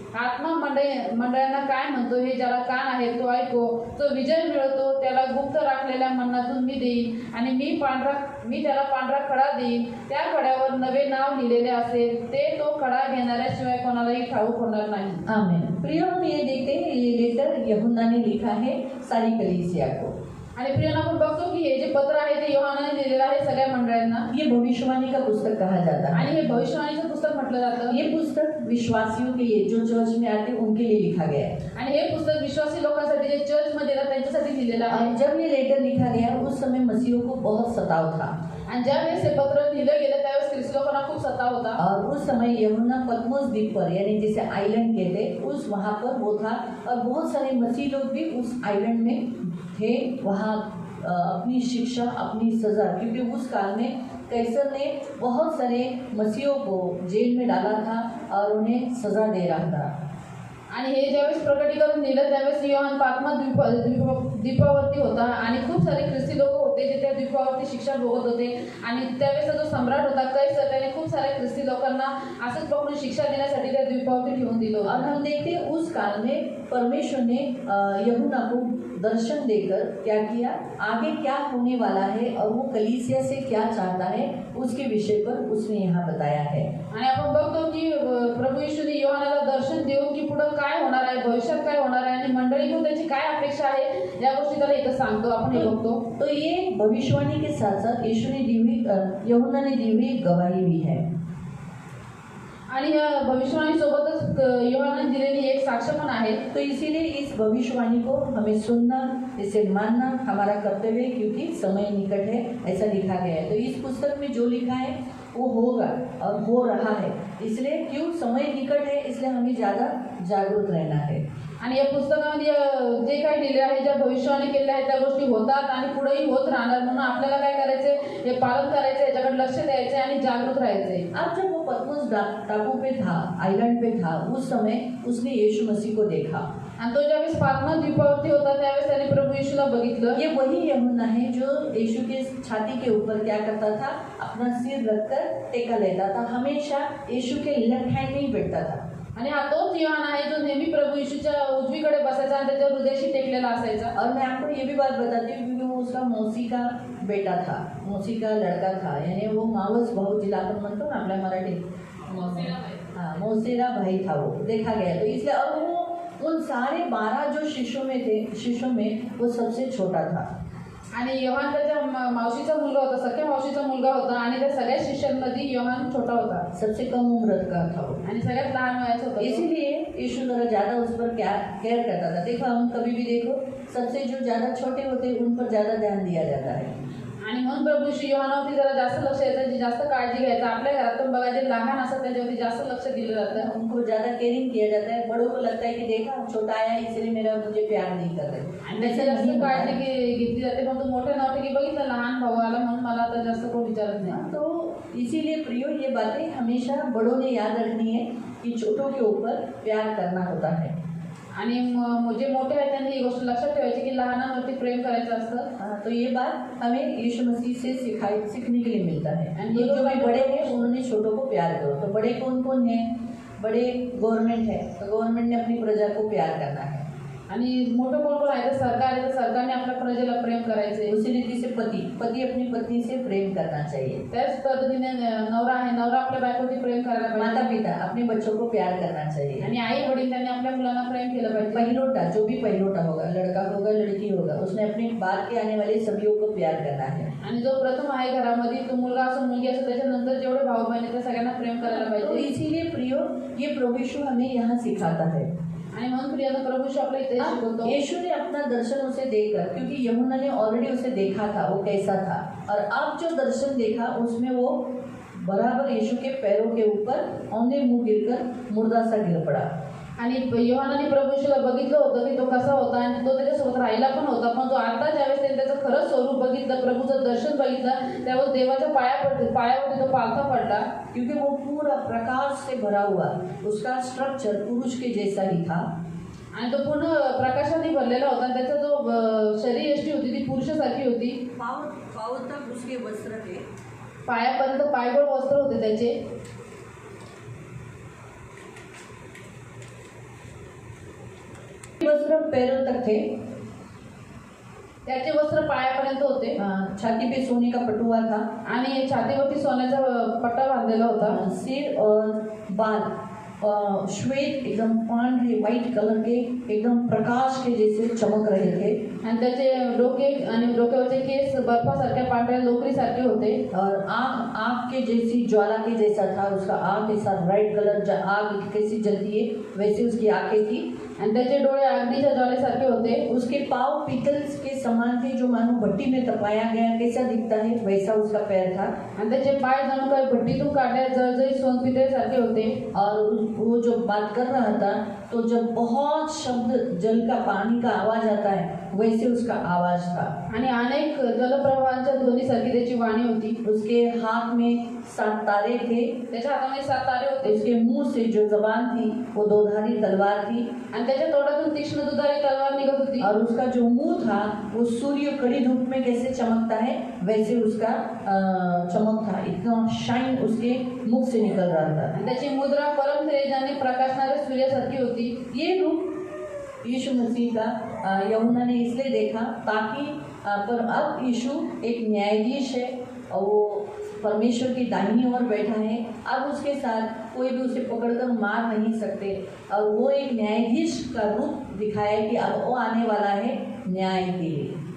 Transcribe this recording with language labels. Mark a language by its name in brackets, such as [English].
[Marathi] आत्मा मंडळांना काय म्हणतो हे ज्याला कान आहे तो ऐको। जो विजय मिळवतो त्याला गुप्त राखलेल्या मन्नातून मी देईन, आणि मी त्याला पांढरा खडा देईन, त्या खड्यावर नवे नाव लिहिलेले असेल, ते तो खडा घेणाऱ्याशिवाय कोणालाही ठाऊक होणार नाही। आमीन। [Hindi] प्रियो, हम ये देखते हैं ये लेटर यूहन्ना ने लिखा है सारी कलीसिया को। [Marathi] आणि प्रियांना आपण बघतो की हे जे पत्र आहे ते योहानाने दिलेलं आहे सगळ्या मंडळांना। [Hindi] ये भविष्यवाणी का पुस्तक कहा जाता है, [Marathi] आणि हे भविष्यवाणीचं पुस्तक म्हटलं जातं। [Hindi] ये पुस्तक विश्वासियों के लिए, जो चर्च में आते हैं उनके लिए लिखा गया है। [Marathi] आणि हे पुस्तक विश्वासी लोकांसाठी जे चर्च मध्ये येतात त्यांच्यासाठी लिहिलेलं आहे। [Hindi] जब ये लेटर लिखा गया उस समय मसीहों को बहुत सताव था, [Marathi] आणि ज्यावेळेस हे पत्र लिहिलं गेलं त्यावेळेस ख्रिस्ती लोकांना खूप सताव होता। [Hindi] और उस समय यूहन्ना पतमोस द्वीप पर, यानी जिसे आइलैंड कहते, उस वहाँ पर वो था, और बहुत सारे मसीह लोग भी उस आइलैंड में थे। वहाँ अपनी शिक्षा, अपनी सज़ा, क्योंकि उस काल में कैसर ने बहुत सारे मसीहों को जेल में डाला था और उन्हें सज़ा दे रहा था। [Marathi] आणि हे ज्यावेळेस प्रकटीकरण लिहिलं त्यावेळेस योहान पात्मस द्वीपावरती होता, आणि खूप सारे ख्रिस्ती लोक होते जे त्या द्वीपावरती शिक्षा भोगत होते। आणि त्यावेळेस जो सम्राट होता कैसर, त्याने खूप साऱ्या ख्रिस्ती लोकांना असंच पकडून शिक्षा देण्यासाठी त्या द्वीपावरती ठेवून दिलं। [Hindi] और हम देखते हैं उस काल में परमेश्वर ने यूहन्ना को दर्शन देकर क्या किया, आगे क्या होने वाला है और वो कलीसिया से क्या चाहता है उसके विषय पर उसने यहाँ बताया है। [Marathi] आणि आपण बघतो की प्रभू येशूने योहानाला दर्शन देऊन की पुढे काय होणार आहे, भविष्यात काय होणार आहे, आणि मंडळीकडून त्याची काय अपेक्षा आहे या गोष्टी त्याला इथं सांगतो, आपण हे बघतो। [Hindi] तो ये भविष्यवाणी के साथ साथ यीशु ने दी हुई, यूहन्ना ने दी हुई गवाही भी है। [Marathi] आणि या भविष्यवाणी सोबतच योहानाने दिलेली एक साक्ष पण आहे। [Hindi] तो इसीलिए इस भविष्यवाणी को हमें सुनना, इसे मानना हमारा कर्तव्य है, क्योंकि समय निकट है, ऐसा लिखा गया है। तो इस पुस्तक में जो लिखा है वो होगा और हो रहा है, इसलिए क्यों समय निकट है, इसलिए हमें ज़्यादा जागरूक रहना है। [Marathi] आणि या पुस्तकामध्ये जे काही लिहिले आहे, ज्या भविष्यवाणी केलेल्या आहेत त्या गोष्टी होतात आणि पुढेही होत राहणार. म्हणून आपल्याला काय करायचंय, हे पालन करायचं, याच्याकडे लक्ष द्यायचं आणि जागृत राहायचंय. [Hindi] अब जब वो पतमोस टापू पे था, आइलैंड पे था, उस समय उसने यीशु मसीह को देखा. [Marathi] आणि तो ज्यावेळेस पातमा द्वीपावरती होता त्यावेळेस त्याने प्रभू येशूला बघितलं. [Hindi] ये वही यूहन्ना है जो यीशु के छाती के ऊपर क्या करता था, अपना सिर रखकर टेका लेता था, हमेशा यीशु के लेफ्ट हैंड में ही बैठता था. [Marathi] आणि हा तोच योहान आहे जो नेहमी प्रभू येशूच्या उजवीकडे बसायचा आणि त्याच्या हृदयाशी टेकलेला असायचा. [Hindi] और मैं आपको ये भी बात बताती हूँ क्योंकि वो उसका मौसी का बेटा था, मौसी का लड़का था, यानी वो [Marathi] मावस भाऊ जिला आपण म्हणतो ना आपल्या मराठीत, [Hindi] हाँ मौसेरा भाई था वो, देखा गया. तो इसलिए अब वो उन सारे 12 जो शिष्यों में वो सबसे छोटा था. [Marathi] आणि योहान त्याच्या मावशीचा मुलगा होता, सख्या मावशीचा मुलगा होता आणि त्या सगळ्या शिष्यांमध्ये योहान छोटा होता, [Hindi] सबसे कम उम्र का था वो, [Marathi] आणि सगळ्यात लहान वयाचा होता. [Hindi] इसीलिए यीशु जरा ज़्यादा उस पर केयर करता था. देखो हम कभी भी देखो, सबसे जो ज़्यादा छोटे होते हैं उन पर ज़्यादा ध्यान दिया जाता है. [Marathi] आणि म्हणून प्रभू श्री योहानावरती जरा जास्त लक्ष द्यायचं, जास्त काळजी घ्यायचं. आपल्या घरातून बघा जे लहान असतात त्याच्यावरती जास्त लक्ष दिलं जातं, [Hindi] उनको ज़्यादा केयरिंग किया जाता है. बड़ों को लगता है कि देखा छोटा आया है इसलिए मेरा मुझे प्यार नहीं कर रहे, [Marathi] आणि त्याची जास्त काळजी घेतली जाते. पण तो मोठे नव्हते की बघितलं लहान भाऊ आला म्हणून मला आता जास्त कोण विचारत नाही. [Hindi] तो इसीलिए प्रियो ये बातें हमेशा बड़ों ने याद रखनी है कि छोटों के ऊपर प्यार करना होता है. [Marathi] आणि जे मोठे आहेत त्यांनी ही गोष्ट लक्षात ठेवायची की लहानांवरती प्रेम करायचं असतं. [Hindi] तो ये बात हमें यीशु मसीह से सीखने के लिए मिलता है. And ये जो भी बड़े हैं उन्होंने छोटों को प्यार करो. तो बड़े कौन कौन हैं? बड़े गवर्नमेंट है, तो गवर्नमेंट ने अपनी प्रजा को प्यार करना है. [Marathi] आणि मोठं कोण कोण आहे तर सरकार आहे, तर सरकारने आपल्या प्रजेला प्रेम करायचे. [Hindi] उसी रीति से पति अपनी पत्नी से प्रेम करना चाहिए. [Marathi] त्याच पद्धतीने नवरा आहे, नवरा आपल्या बायकोवरती प्रेम करायला [Hindi] माता [Marathi] पाहिजे. [Hindi] पिता अपने बच्चों को प्यार करना चाहिए. [Marathi] आणि आई वडील त्यांनी आपल्या मुलांना प्रेम केलं पाहिजे. [Hindi] पहिलोटा, जो भी पहिलोटा होगा, लड़का होगा लड़की होगा, उसने अपने बाद के आने वाले सभी को प्यार करना है. [Marathi] आणि जो प्रथम आहे घरामध्ये, तो मुलगा असो मुलगी असो, त्याच्यानंतर जेवढे भाऊ बहीण आहेत त्या सगळ्यांना प्रेम करायला [Hindi] तो [Marathi] पाहिजे. [Hindi] इसीलिए प्रियो ये प्रभु यीशु हमें यहाँ सिखाता है. [Marathi] आणि म्हणून प्रियानं प्रभू येशू आपल्या इथे शिकवतो. [Hindi] यीशु ने अपना दर्शन उसे देखकर, क्योंकि यूहन्ना ने ऑलरेडी उसे देखा था वो कैसा था, और अब जो दर्शन देखा उसमें वो बराबर यीशु के पैरों के ऊपर औंधे मुंह गिरकर मुर्दा सा गिर पड़ा. [Marathi] आणि योहानाने प्रभू येशूला बघितलं होतं की तो कसा होता आणि तो त्याच्यासोबत राहिला पण होता. पण तो आता ज्यावेळेस त्याने त्याचं खरं स्वरूप बघितलं, प्रभूचं दर्शन बघितलं, त्यावेळेस देवाच्या पायावरती तो पालथा पडला. [Hindi] क्योंकि वो पूरा प्रकाश से भरा हुआ, उसका स्ट्रक्चर पुरुष के जैसा ही था. [Marathi] आणि तो पूर्ण प्रकाशाने भरलेला होता. त्याचा जो शरीर यष्टी होती ती पुरुषासारखी होती. [Hindi] पाँव तक उसके वस्त्र थे, [Marathi] पायापर्यंत पायगोळ वस्त्र होते त्याचे. [Hindi] वस्त्र पैरों तक थे, [Marathi] त्याचे वस्त्र पायापर्यंत होते. [Hindi] छाती पे सोने का पटुआ था, [Marathi] आणि छातीवरती सोन्याचा पट्टा बांधलेला होता. [Hindi] सिर और बाल श्वेत एकदम पांढरे व्हाइट कलर के एकदम प्रकाश के जैसे चमक रहे थे. [Marathi] आणि त्याचे डोके आणि डोक्यावरचे केस बर्फासारख्या पांढऱ्या लोकरीसारखे होते. [Hindi] और आग के जैसी ज्वाला के जैसा था उसका आग, ऐसा रेड कलर आग कैसी जलती है वैसे उसकी आंखें थी. [Marathi] आणि त्याचे डोळे अग्नीच्या ज्वालेसारखे होते. [Hindi] उसके पाँव पीतल के समान थे, जो मानो भट्टी में तपाया गया कैसा दिखता है वैसा उसका पैर था. [Marathi] आणि त्याचे पाय जणू काही भट्टीतून काढल्या जळजळीत सोनपितळेसारखे होते. [Hindi] और वो जो बात कर रहा था तो जब बहुत शब्द जल का पानी का आवाज आता है वैसे उसका आवाज था. [Marathi] आणि अनेक जलप्रवाहांच्या ध्वनीसारखी त्याची वाणी होती. [Hindi] उसके हाथ में 7 तारे थे, [Marathi] त्याच्या हातामध्ये 7 तारे होते. [Hindi] उसके मुंह से जो जबान थी वो 2 धारी तलवार थी. [Marathi] आणि त्याच्या तोंडातून तीक्ष्ण दुधारी तलवार निघत होती. [Hindi] और उसका जो मुंह था वो सूर्य कड़ी धूप में कैसे चमकता है वैसे उसका चमक था. इतना शाइन उसके मुख से निकल रहा था. [Marathi] आणि त्याची मुद्रा परम तेजाने प्रकाशणाऱ्या सूर्यासारखी होती. [Hindi] ये रूप यीशु मसीह का यूहन्ना ने इसलिए देखा ताकि पर अब यीशु एक न्यायाधीश है और वो परमेश्वर की दाहिनी ओर बैठा है. अब उसके साथ कोई भी उसे पकड़कर मार नहीं सकते, और वो एक न्यायाधीश का रूप दिखाया कि अब वो आने वाला है न्याय के लिए.